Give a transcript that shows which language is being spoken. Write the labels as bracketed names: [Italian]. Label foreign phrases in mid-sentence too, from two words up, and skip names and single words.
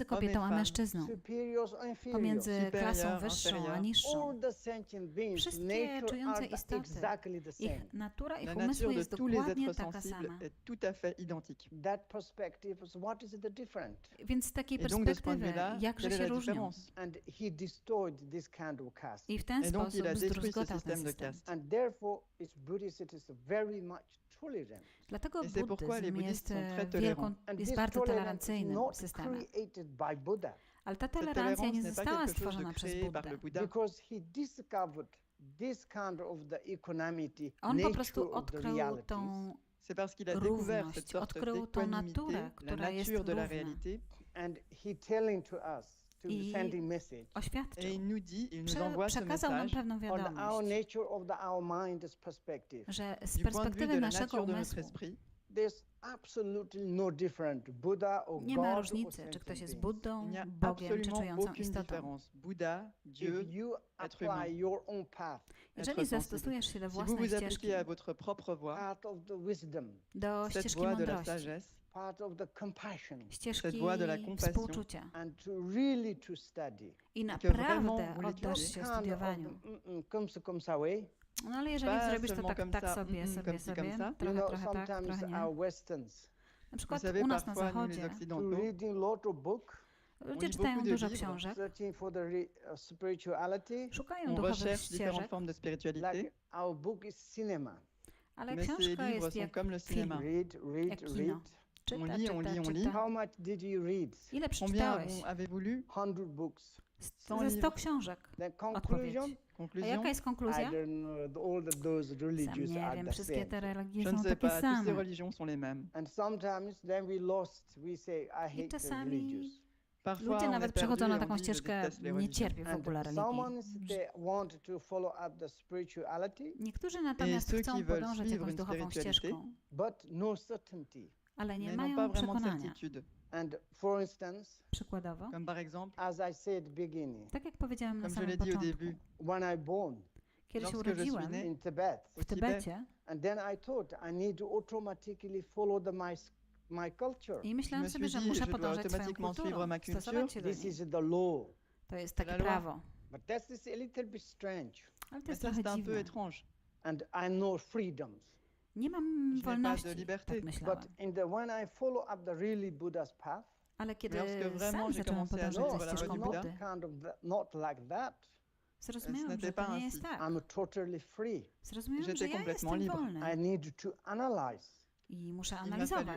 [French] Hommes et [Polish] kobietą a [French] femmes, [Polish] mężczyzną, [English] superiors or inferiors. [Polish] pomiędzy klasą [French] supérieur, [Polish] wyższą a [French] inférieur. [Polish] niższą. [English] All the sentient beings, [Polish] Wszystkie [English] nature [Polish] czujące [English] are [Polish] istoty, [English] exactly the same. [Polish] Ich natura, ich [French] La [Polish] umysłu [French] nature de [Polish] jest [French] tous les [Polish] dokładnie [French] êtres [Polish] taka [French] sensibles [Polish] sama. [French] est tout à fait identique. [English] That perspective is what is the difference? [Polish] Więc z takiej [French] Et donc de ce point de [Polish] perspektywy, [French] vue-là, [Polish] jakże [French] quelle est [Polish] się [French] la [Polish] różnią? [French] différence? [English] And he destroyed this kind of caste. [Polish] I w ten [French] Et donc [Polish] sposób [French] il a détruit ce [Polish] zdruzgotał ten [French] système de [Polish] system. [French] caste. [English] And therefore, its Buddhism is very much tolerant. [Polish] Dlatego [French] Et c'est pourquoi les [Polish] buddyzm jest, [French] bouddhistes sont très [Polish] wielką, [French] tolérants. [English] And [Polish] jest [English] this [Polish] bardzo [English] tolerance is [Polish] tolerancyjnym [English] not [Polish] systemem. [English] created by Buddha, [Polish] Ale ta [French] Cette [Polish] tolerancja [French] tolérance [Polish] nie [French] n'est pas [Polish] została [French] quelque chose [Polish] stworzona [French] de [Polish] przez [French] créé par [Polish] Buddę. [French] le Bouddha, [English] because he discovered this kind of the equanimity, [Polish] On po [English] nature [Polish] prostu [English] of the [Polish] odkrył [English] realities. [Polish] tą [French] c'est parce qu'il a découvert cette [Polish] równość, [French] sorte [Polish] odkrył tą naturę, [French] d'équanimité, la [Polish] która jest [French] nature de la [Polish] równa. [French] réalité, [English] And he telling to us, to [Polish] I [English] sending message [French] et [Polish] oświadczył, [French] il nous dit, il nous envoie ce [Polish] przekazał nam [French] message [Polish] pewną [English] on our [Polish] wiadomość, [English] nature of our mind's perspective. [Polish] że z [French] du point de vue [Polish] perspektywy [French] de la [Polish] naszego [French] nature de notre [Polish] umysłu [French] esprit. [English] There's absolutely no difference, Buddha or [Polish] nie [English] God [Polish] ma [English] or [Polish] różnicy, czy [English] sentient [Polish] ktoś jest [English] beings. [Polish] Buddą, [French] Il n'y a [Polish] Bogiem, czy [French] absolument [Polish] czującą [French] aucune [Polish] istotą. [French] différence. Bouddha, Dieu, [English] If you [French] être [English] apply [French] humain. [English] your own path, [Polish] Jeżeli [French] être sensible. [Polish] zastosujesz się do [French] Si vous [Polish] własnej [French] vous [Polish] ścieżki, [French] appliquez à votre propre voie, [English] path of the wisdom, [Polish] do [French] cette [Polish] ścieżki [French] voie de la [Polish] mądrości, [French] sagesse, [English] part of the compassion, [Polish] ścieżki [French] cette voie de la compassion, [Polish] współczucia [English] and to really to study. [Polish] i [French] que vraiment [Polish] naprawdę [French] vous [Polish] oddasz [French] l'étudiez. [Polish] się [English] Kind of [Polish] studiowaniu. [French] comme ça way. [Polish] No ale jeżeli [French] Pas [Polish] zrobisz to [French] seulement [Polish] tak, [French] comme [Polish] tak [French] ça, [Polish] sobie, [French] comme [Polish] sobie, [French] ci, comme [Polish] sobie, [French] ça. [English] You [Polish] trochę, [English] know, [Polish] trochę tak, [English] sometimes [Polish] trochę nie. [English] our Westerns [Polish] Na [French] vous [Polish] przykład [French] savez, [Polish] u nas na [French] parfois nous les [Polish] zachodzie to [French] occidentaux, [English] reading lot of book, [Polish] ludzie [French] lit [Polish] czytają [French] beaucoup de [Polish] dużo [French] livres. [Polish] książek, [English] searching for the spirituality, [Polish] szukają [French] on [Polish] duchowych [French] recherche différentes [Polish] ścieżek, [French] formes de spiritualité, [English] like our book is cinema. [Polish] ale [French] mais ces [Polish] książka [French] livres [Polish] jest [French] sont [Polish] jak [French] comme le [Polish] film, [French] cinéma. [English] Read, [Polish] jak kino. [English] read. [Polish] Czyta, [French] On lit, on [Polish] czyta, [French] lit, on lit. [Polish] czyta. [English] How much did you read? [Polish] Ile [French] Combien [Polish] przeczytałeś? [French] avez-vous lu? [English] 100 books. [French] Cent [Polish] Ze 100 [French] livres. [Polish] książek. [English] The [Polish] Odpowiedź. [English] conclusion? [Polish] A [French] Conclusion? [Polish] jaka jest [English] I [Polish] konkluzja? [English] don't know. All those [Polish] Sam [English] religions [Polish] nie [English] are [Polish] wiem, [English] the [Polish] wszystkie [English] same. [Polish] te religie [French] Je [Polish] są [French] ne sais [Polish] takie [French] pas, toutes ces [Polish] same. [French] religions sont les mêmes. [English] And sometimes then we lost. We say, I hate the [Polish] czasami [English] religious. [French] Parfois, [Polish] Ludzie [French] on [Polish] nawet [French] est perdu [Polish] przechodzą [French] et [Polish] na [French] on [Polish] taką [French] dit, je [Polish] ścieżkę, [French] déteste les [Polish] nie [French] religions. [Polish] cierpię w ogóle [English] And [Polish] religii. [English] someone they want to follow up the spirituality, [Polish] Niektórzy natomiast [French] ceux [Polish] chcą [French] qui veulent [Polish] podążać [French] suivre [Polish] jakąś [French] une [Polish] duchową [French] spiritualité, [Polish] ścieżką, [English] but no certainty. [Polish] ale nie [French] mais n'ont pas [Polish] mają [French] vraiment de [Polish] przekonania. [French] certitude. [English] And for instance, [Polish] Przykładowo, [French] Comme par exemple, [English] as I said at the beginning, [Polish] tak jak powiedziałem na [French] comme je [Polish] samym [French] l'ai dit au [Polish] początku, [French] début, [English] when I born [Polish] kiedy się [French] lorsque je suis [Polish] urodziłem [French] né, [English] in Tibet, [Polish] w Tybecie [English] and then I thought I need to automatically follow my culture. [Polish] i myślałem [French] me [Polish] sobie, [French] suis [Polish] że [French] dit, [Polish] muszę [French] je dois [Polish] podążać swoją [French] automatiquement [Polish] kulturą, [French] suivre ma culture. [Polish] stosować się do [English] This [Polish] niej. [English] is the law. [Polish] To jest [French] la [Polish] takie [French] loi. [Polish] prawo. [English] But that is a little bit strange. [Polish] Ale to [French] mais [Polish] jest [French] ça [Polish] trochę [French] c'est un peu [Polish] dziwne. [French] étrange. [English] And I know freedoms. [Polish] Nie mam [French] n'ai pas [Polish] wolności, [French] de liberté. [Polish] tak myślałem. [English] But when I follow up the really Buddha's path, [Polish] Ale kiedy [French] lorsque vraiment [Polish] sam [French] j'ai [Polish] zacząłem [French] commencé à [Polish] podążać [French] vivre [Polish] za [French] la voie [Polish] ścieżką [French] du [English] not [French] Bouddha, [Polish] Buddy, [English] kind of not like that. [Polish] zrozumiałem, [French] n'était [Polish] że [French] pas [Polish] to nie [French] ainsi. [Polish] jest tak. [English] I'm totally free. [Polish] Zrozumiałem, [French] J'étais [Polish] że ja [French] complètement [Polish] jestem [French] libre. [Polish] wolny [English] I need to analyze [Polish] i muszę [French] il m'a fallu [Polish] analizować.